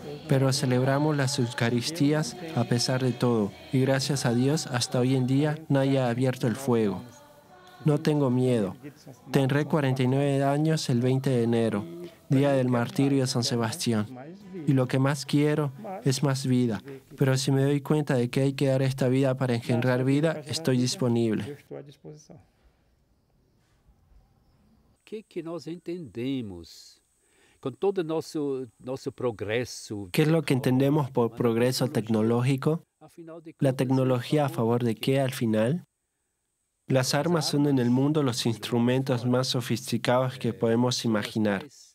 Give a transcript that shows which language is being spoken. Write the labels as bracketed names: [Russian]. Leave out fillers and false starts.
[Spanish] Pero celebramos las Eucaristías a pesar de todo, y gracias a Dios hasta hoy en día nadie ha abierto el fuego. No tengo miedo. Tendré 49 años el 20 de enero, día del martirio de San Sebastián. Y lo que más quiero es más vida. Pero si me doy cuenta de que hay que dar esta vida para engendrar vida, estoy disponible. [Portuguese] Que nós entendemos com todo nosso progresso? [Spanish] ¿Qué es lo que entendemos por progreso tecnológico? ¿La tecnología a favor de qué al final? Las armas son en el mundo los instrumentos más sofisticados que podemos imaginar.